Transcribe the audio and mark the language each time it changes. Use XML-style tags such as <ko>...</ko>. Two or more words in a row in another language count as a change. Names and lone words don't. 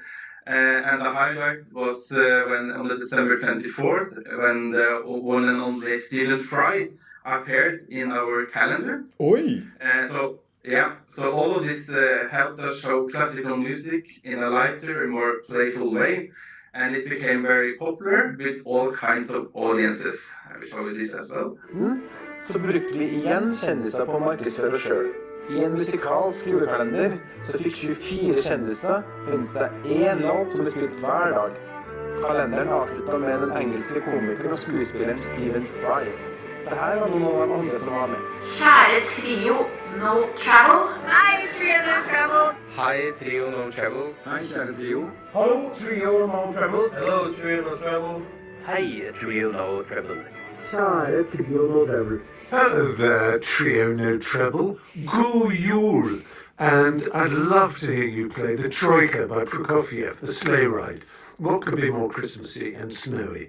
<en>And the highlight was when on the December 24th, when the one and only Stephen Fry appeared in our calendar. Oi! So all of this helped us show classical music in a lighter and more playful way, and it became very popular with all kinds of audiences. I will show you this as well.</en> <no>Så brukte vi igjen kjendiser på å markedsføre oss selv. I en musikalsk julekalender så fikk 24 kjendiser ønske seg én låt som ble spilt hver dag. Kalenderen avsluttet med den engelske komikeren og skuespilleren Stephen Fry. Dette var noen av de andre som var med. Kjære trio No Travel. Hei, trio No Travel. Hei, trio No Travel. Hei, kjære trio. Hallo, trio No Travel.</no> <en>Hello, trio No Travel.</en> <no>Hei, trio No Travel. Kjære trio No Travel.</no> <en>Hello there, trio No Treble.</en> <no>God jul!</no> <en>And I'd love to hear you play the Troika by Prokofiev, the sleigh ride. What could be more Christmassy and snowy?</en>